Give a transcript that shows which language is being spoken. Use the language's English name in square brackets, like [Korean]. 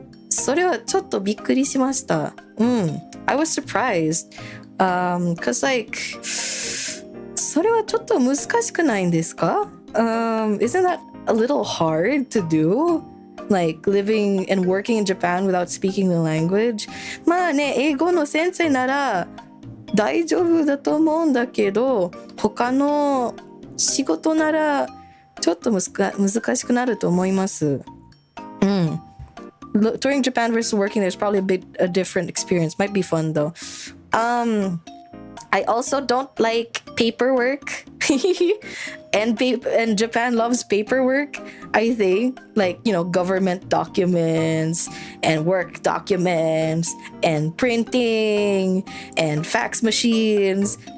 [Japanese] それはちょっとびっくりしました。 [English] I was surprised. Cause like, [Japanese] それはちょっと難しくないんですか？ [English] Isn't that a little hard to do?Like living and working in Japan without speaking the language. [Japanese] まあね、英語の先生なら大丈夫だと思うんだけど、他の仕事ならちょっと難しくなると思います。 [English] Touring Japan versus working there's probably a different experience. Might be fun though. I also don't like paperwork. And Japan loves paperwork, I think. Like, you know, government documents and work documents and printing and fax machines.